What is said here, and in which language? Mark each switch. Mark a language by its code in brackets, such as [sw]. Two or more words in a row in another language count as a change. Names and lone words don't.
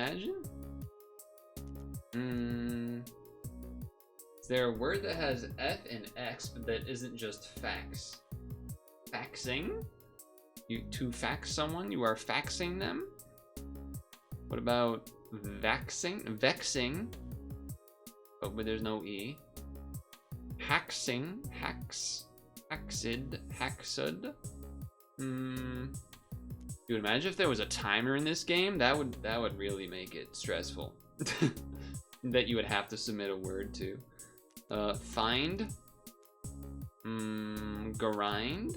[en] Is there a word that has F and X, but that isn't just fax? Faxing? To fax someone? You are faxing them? What about vexing? But where there's no E. Haxing. Haxid. Dude, imagine if there was a timer in this game. That would really make it stressful. That you would have to submit a word to. Find. Grind.